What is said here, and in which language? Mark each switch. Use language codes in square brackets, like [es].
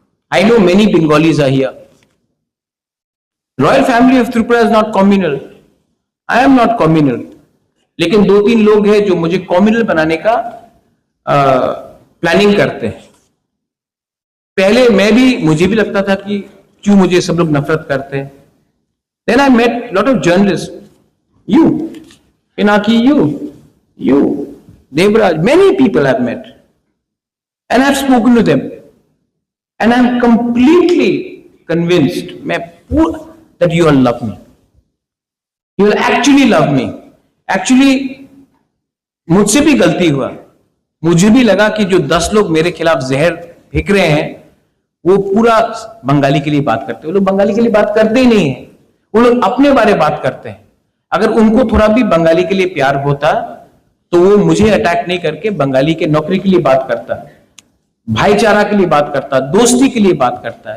[en] I know many Bengalis are here. Royal family of Tripura is not communal. I am not communal, [hi] लेकिन 2-3 लोग हैं जो मुझे communal बनाने का प्लानिंग करते हैं। पहले मुझे भी लगता था कि क्यों मुझे सब लोग नफरत करते हैं। [en] Then I met lot of journalist, you Pinaki, you Devraj, many people I've met and I've spoken to them and I'm completely convinced that you all love me. You will actually love me. [hi] Actually मुझसे भी गलती हुआ। मुझे भी लगा कि जो 10 लोग मेरे खिलाफ जहर फेंक रहे हैं वो पूरा बंगाली के लिए बात करते हैं। वो लोग बंगाली के लिए बात करते ही नहीं है, वो लोग अपने बारे बात करते हैं। अगर उनको थोड़ा भी बंगाली के लिए प्यार होता तो वो मुझे अटैक नहीं करके बंगाली के नौकरी के लिए बात करता, भाईचारा के लिए बात करता, दोस्ती के लिए बात करता।